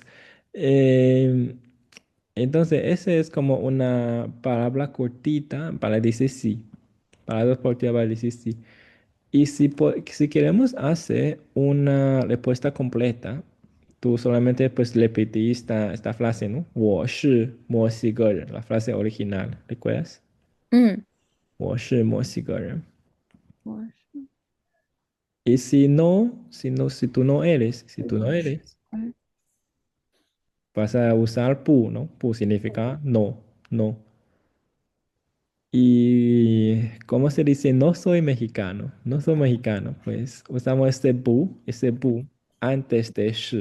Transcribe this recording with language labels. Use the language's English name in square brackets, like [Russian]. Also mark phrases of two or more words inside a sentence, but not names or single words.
[Spanish] Em, entonces, ese es como una palabra cortita para decir sí, palabras cortitas para decir sí. Y si queremos hacer una respuesta completa, tú solamente pues repetir esta frase, ¿no? [Chinese] 我是墨西哥人, [Spanish] la frase original, ¿recuerdas? 嗯， [Chinese] 我是墨西哥人. 我 [Spanish] Y si tú no eres, si [Chinese] 是 [Spanish] tú no [Chinese] 我是 [Spanish] eres, vas a usar pu, ¿no? Pu significa no, no. Y ¿cómo se dice? No soy mexicano, no soy mexicano. Pues usamos ese bu antes de shi.